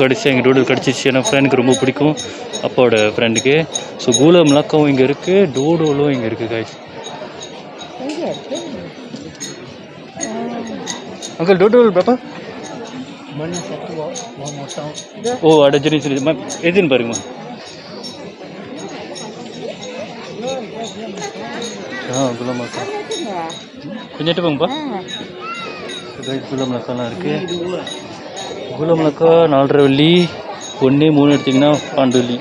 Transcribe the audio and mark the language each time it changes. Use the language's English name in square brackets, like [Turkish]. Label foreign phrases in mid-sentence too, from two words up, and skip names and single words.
[Tamil] கடைசி எங்கள் டூடூல் கிடச்சிச்சு. ஏன்னா ஃப்ரெண்டுக்கு ரொம்ப பிடிக்கும், அப்பாவோட ஃப்ரெண்டுக்கு. ஸோ கூலா மலாக்காவும் இங்கே இருக்குது, டூடூலும் இங்கே இருக்குது. [English] guys uncle [Tamil] டூடூல் பாப்பா. ஓ [Malay] ada jenis izin [Tamil] பாருங்கம்மா. குலா மலாக்கா கொஞ்சம் போங்கப்பா. குலா மலாக்காலாம் இருக்குது. குலா மலாக்கா 4.5 வெள்ளி, 1 3 எடுத்திங்கன்னா 12 வெள்ளி.